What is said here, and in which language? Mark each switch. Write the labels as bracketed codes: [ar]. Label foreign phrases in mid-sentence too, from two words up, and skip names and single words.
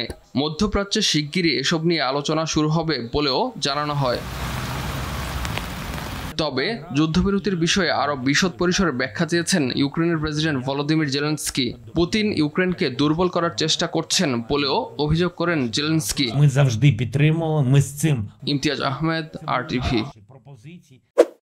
[bn] মধ্যপ্রাচ্যে শিগগিরই এসব নিয়ে আলোচনা শুরু হবে বলেও জানানো হয়। তবে যুদ্ধবিরতির বিষয়ে আরও বিশদ পরিসরে ব্যাখ্যা চেয়েছেন ইউক্রেনের প্রেসিডেন্ট ভলোদিমির জেলেনস্কি। পুতিন ইউক্রেনকে দুর্বল করার চেষ্টা করছেন বলেও অভিযোগ করেন জেলেনস্কি। [uk] Ми завжди підтримували, ми з цим. [bn] ইমতিয়াজ আহমেদ, RTV।